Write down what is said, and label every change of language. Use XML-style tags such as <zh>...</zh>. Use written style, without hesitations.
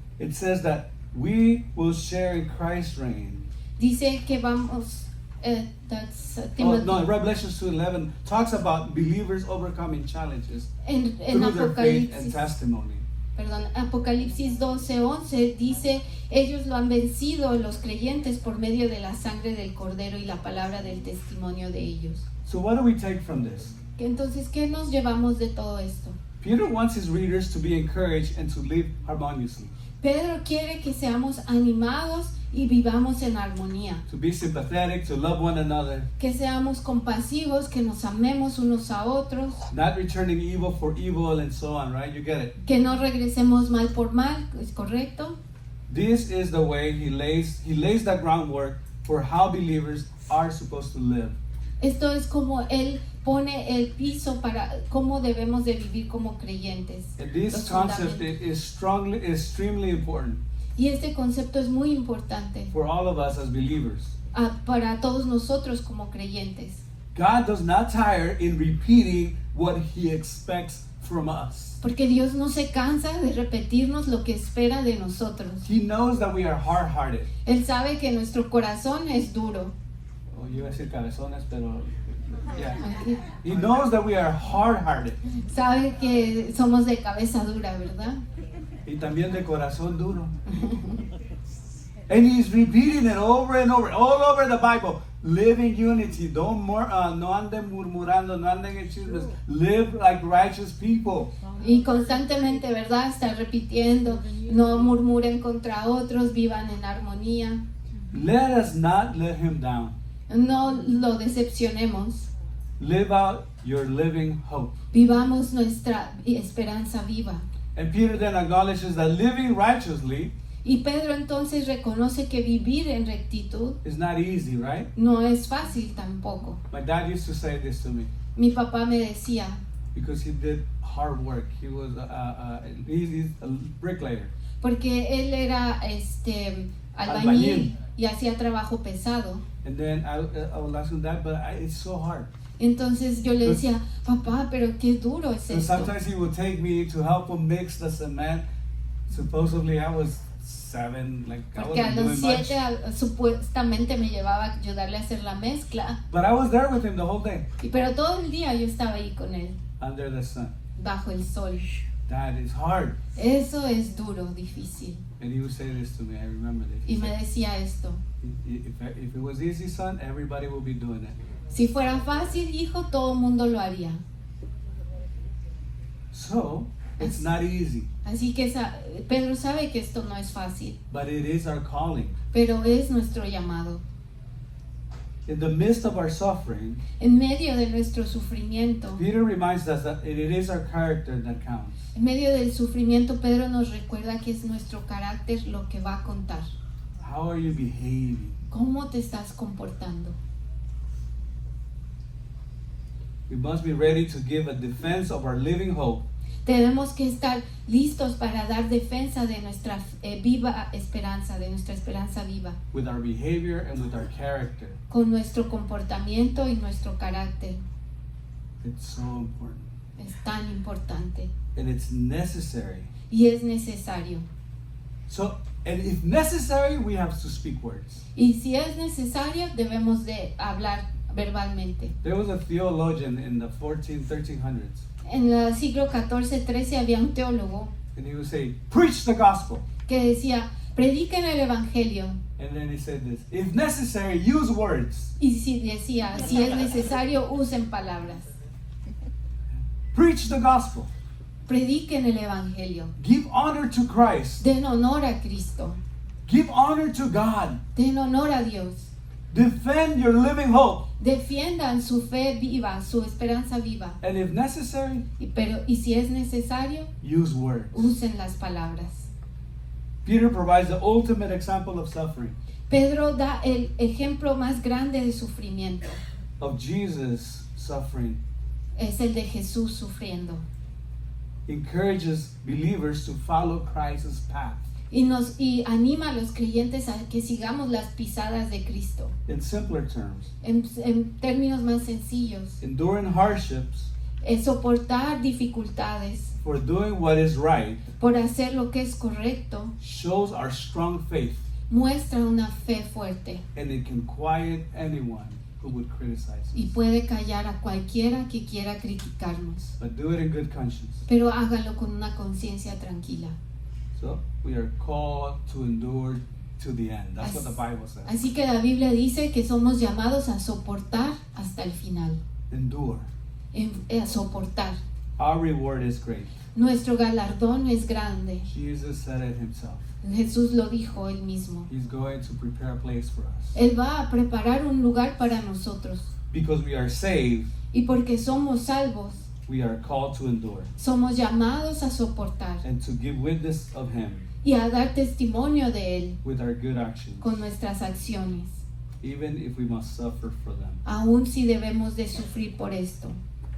<en>It says that we will share in Christ's reign.</en> <es>dice que vamos,</es> <en>that's Oh, Timothy. no, Revelations 2:11 talks about believers overcoming challenges</en> <es>en</es> <en>through their faith and</en> <es>Apocalipsis,</es> <en>testimony.</en> <es>perdón, Apocalipsis 12:11 dice, ellos lo han vencido los creyentes por medio de la sangre del Cordero y la palabra del testimonio de ellos.</es> <en>So what do we take from this?</en> <es>Entonces, ¿qué nos llevamos de todo esto?</es> <en>Peter wants his readers to be encouraged and to live harmoniously,</en> <es>Pedro quiere que seamos animados y vivamos en armonía,</es> <en>to be sympathetic, to love one another,</en> <es>que seamos compasivos, que nos amemos unos a otros,</es> <en>not returning evil for evil and so on, right? You get it?</en> <es>que no regresemos mal por mal, ¿es correcto?</es> <en>This is the way he lays the groundwork for how believers are supposed to live.</en> <es>Esto es como Él pone el piso para cómo debemos de vivir como creyentes.</es> <en>And this</en> <es>Los</es> <en>concept</en> <es>fundamentos.</es> <en>is extremely important</en> <es>Y este concepto es muy importante</es> <en>for all of us as believers.</en> <es>Para todos nosotros como creyentes.</es> <en>God does not tire in repeating what he expects from us.</en> <es>Porque Dios no se cansa de repetirnos lo que espera de nosotros.</es> <en>He knows that we are hard-hearted.</en> <es>Él sabe que nuestro corazón es duro. Oh, yo iba a decir cabezones, pero yeah. Aquí.</es> <en>He knows that we are hard-hearted.</en> <es>Sabe que somos de cabeza dura, ¿verdad? Y también de corazón duro.</es> <en>And he's repeating it over and over, all over the Bible. Live in unity.</en> <es>No anden murmurando, no anden en chismes.</es> <en>Live like righteous people.</en> <es>Y constantemente, ¿verdad? Está repitiendo, no murmuren contra otros, vivan en armonía.</es> <en>Let us not let him down.</en> <es>No lo decepcionemos.</es> <en>Live out your living hope.</en> <es>Vivamos nuestra esperanza viva.</es> <en>And Peter then acknowledges that living righteously</en> <es>Y Pedro entonces reconoce que vivir en rectitud</es> <en>is not easy, right?</en> <es>no es fácil tampoco.</es> <en>My dad used to say this to me</en> <es>Mi papá me decía,</es> <en>because he did hard work. He was he's a bricklayer.</en> <es>porque él era albañil y hacía trabajo pesado.</es> <en>And then I would ask him that, but it's so hard.</en> <es>Entonces yo le decía, papá, pero qué duro es</es> <en>So</en> <es>esto.</es> <en>sometimes he would take me to help him mix the cement. Supposedly I was 7, like I</en> <es>Porque a</es> <en>wasn't</en> <es>los</es> <en>doing much.</en> <es>7 supuestamente me llevaba a ayudarle a hacer la mezcla.</es> <en>But I was there with him the whole day</en> <es>Pero todo el día yo estaba ahí con él,</es> <en>under the sun.</en> <es>bajo el sol.</es> <en>That is hard.</en> <es>Eso es duro, difícil.</es> <en>And he would say this to me. I remember this.</en> <es>Y</es> <en>He</en> <es>me</es> <en>said,</en> <es>decía esto,</es> <en>if it was easy, son, everybody would be doing it.</en> <es>si fuera fácil, hijo, todo el mundo lo haría.</es> <en>So it's not easy,</en> <es>Así que Pedro sabe que esto no es fácil,</es> <en>but it is our calling.</en> <es>pero es nuestro llamado.</es> <en>In the midst of our suffering,</en> <es>En medio de nuestro sufrimiento,</es> <en>Peter reminds us that it is our character that counts.</en> <es>en medio del sufrimiento, Pedro nos recuerda que es nuestro carácter lo que va a contar.</es> <en>How are you behaving?</en> <es>¿Cómo te estás comportando?</es> <en>We must be ready to give a defense of our living hope</en> <es>Tenemos que estar listos para dar defensa de nuestra viva esperanza, de nuestra esperanza viva,</es> <en>with our behavior and with our character.</en> <es>con nuestro comportamiento y nuestro carácter.</es> <en>It's so important.</en> <es>Es tan importante</es> <en>And it's necessary.</en> <es>y es necesario.</es> <en>So, and if necessary, we have to speak words.</en> <es>Y si es necesario, debemos de hablar verbalmente.</es> <en>There was a theologian in the 1300s.</en> <es>En el siglo XIV-XIII había un teólogo</es> <en>and he would say, preach the gospel.</en> <es>que decía, prediquen el evangelio.</es> <en>And then he said this, if necessary, use words.</en> <es>Y si decía, si es necesario, usen palabras.</es> <en>Preach the gospel.</en> <es>Prediquen el evangelio.</es> <en>Give honor to Christ.</en> <es>Den honor a Cristo.</es> <en>Give honor to God.</en> <es>Den honor a Dios.</es> <en>Defend your living hope.</en> <es>Defiendan su fe viva, su esperanza viva.</es> <en>And if necessary,</en> <es>Y si es necesario,</es> <en>use words.</en> <es>usen las palabras.</es> <en>Peter provides the ultimate example of suffering,</en> <es>Pedro da el ejemplo más grande de sufrimiento.</es> <en>of Jesus suffering.</en> <es>Es el de Jesús sufriendo.</es> <en>Encourages believers to follow Christ's path.</en> <es>Y anima a los creyentes a que sigamos las pisadas de Cristo.</es> <en>In simpler terms,</en> <es>En términos más sencillos,</es> <en>enduring hardships</en> <es>soportar dificultades</es> <en>for doing what is right</en> <es>por hacer lo que es correcto</es> <en>shows our strong faith,</en> <es>muestra una fe fuerte</es> <en>and it can quiet anyone who would criticize</en> <es>y</es> <en>us.</en> <es>puede callar a cualquiera que quiera criticarnos.</es> <en>But do it in good conscience.</en> <es>Pero hágalo con una conciencia tranquila.</es> <en>So we are called to endure to the end. That's what the Bible says.</en> <es>Así que la Biblia dice que somos llamados a soportar hasta el final.</es> <en>Endure.</en> <es>A soportar.</es> <en>Our reward is great.</en> <es>Nuestro galardón es grande.</es> <en>Jesus said it himself.</en> <es>Jesús lo dijo él mismo.</es> <en>He's going to prepare a place for us.</en> <es>Él va a preparar un lugar para nosotros.</es> <en>Because we are saved,</en> <es>Y porque somos salvos,</es> <en>we are called to endure</en> <es>somos llamados a soportar</es> <en>and to give witness of him</en> <es>y a dar testimonio de él</es> <en>with our good actions,</en> <es>con nuestras acciones,</es> <en>even if we must suffer for them.</en> <es>aun si debemos de sufrir por esto.</es>